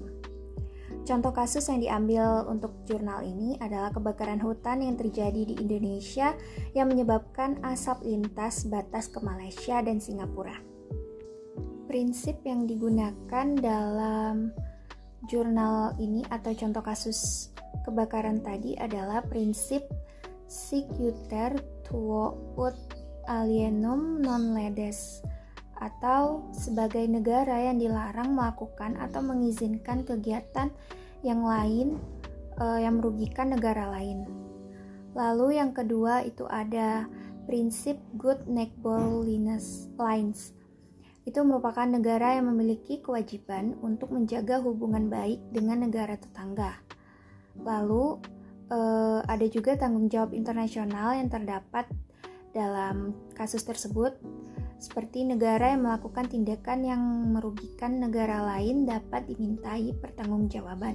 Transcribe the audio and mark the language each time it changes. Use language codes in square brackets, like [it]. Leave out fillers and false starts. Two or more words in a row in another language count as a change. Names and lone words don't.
[id] Contoh kasus yang diambil untuk jurnal ini adalah kebakaran hutan yang terjadi di Indonesia yang menyebabkan asap lintas batas ke Malaysia dan Singapura. Prinsip yang digunakan dalam jurnal ini atau contoh kasus kebakaran tadi adalah prinsip [la] sic uter tuo ut alienum non ledes, [id] atau sebagai negara yang dilarang melakukan atau mengizinkan kegiatan yang lain yang merugikan negara lain. Lalu yang kedua itu ada prinsip [en] good neighborliness lines. [id] Itu merupakan negara yang memiliki kewajiban untuk menjaga hubungan baik dengan negara tetangga. Lalu ada juga tanggung jawab internasional yang terdapat dalam kasus tersebut, seperti negara yang melakukan tindakan yang merugikan negara lain dapat dimintai pertanggungjawaban.